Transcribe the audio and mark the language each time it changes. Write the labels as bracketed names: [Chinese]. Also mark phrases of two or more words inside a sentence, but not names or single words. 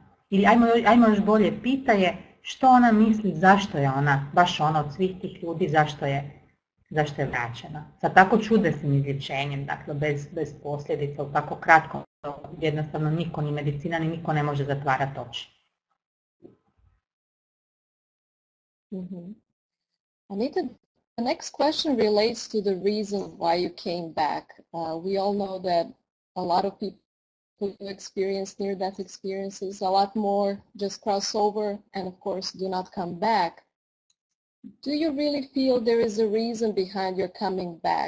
[Croatian] Ili ajmo još bolje, pita je što ona misli, zašto je ona, baš ona od svih tih ljudi, zašto je vraćena. Sa tako čudesnim izlječenjem, dakle bez posljedica, u tako kratkom, jednostavno niko, ni medicina, ni niko ne može zatvarati oči. Mm-hmm. Anita, [English] the next question relates to the reason why you came back. We all know that a lot of people who experience near-death experiences, a lot more just cross over and of course do not come back. Do you really feel there is a reason behind your coming back?